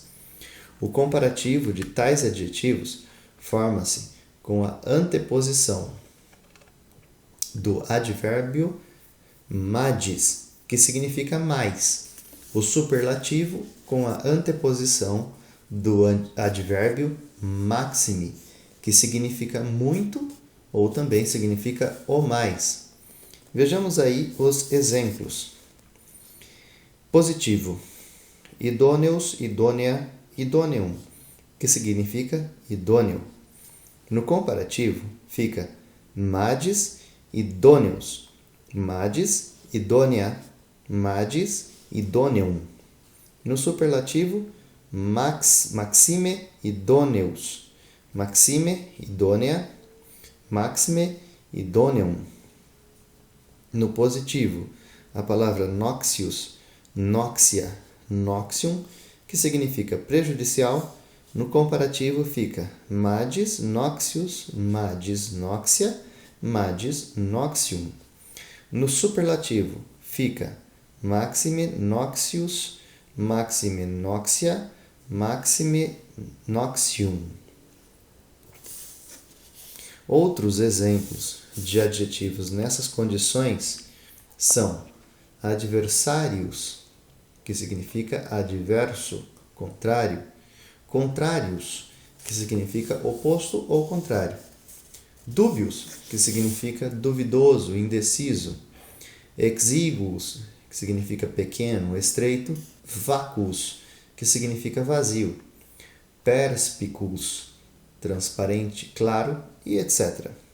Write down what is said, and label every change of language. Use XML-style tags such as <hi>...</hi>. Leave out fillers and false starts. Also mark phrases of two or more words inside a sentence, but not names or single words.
<pt>O comparativo de tais adjetivos forma-se com a anteposição do advérbio magis, que significa mais, o superlativo com a anteposição do advérbio maximi, que significa muito ou também significa o mais. Vejamos aí os exemplos. Positivo:</pt> <la>idôneos, idônea, idôneum,</la> <pt>que significa idôneo. No comparativo fica</pt> <la>magis, idôneos, magis, idônea, magis, idôneum.</la> <pt>No superlativo,</pt> <la>maxime, idôneus, maxime, idônea, maxime, idôneum.</la> <pt>No positivo, a palavra</pt> <la>noxius, noxia, noxium,</la> <pt>que significa prejudicial. No comparativo fica</pt> <la>magis, noxius, magis, noxia, magis, noxium.</la> <pt>No superlativo fica</pt> <la>maxime, noxius, maxime, noxia, maxime, noxium.</la> <pt>Outros exemplos de adjetivos nessas condições são adversários, que significa adverso, contrário, contrários, que significa oposto ou contrário, dúbios, que significa duvidoso, indeciso, exíguos, que significa pequeno, estreito, vacuos, que significa vazio, perspicus, transparente, claro, e etc.</pt>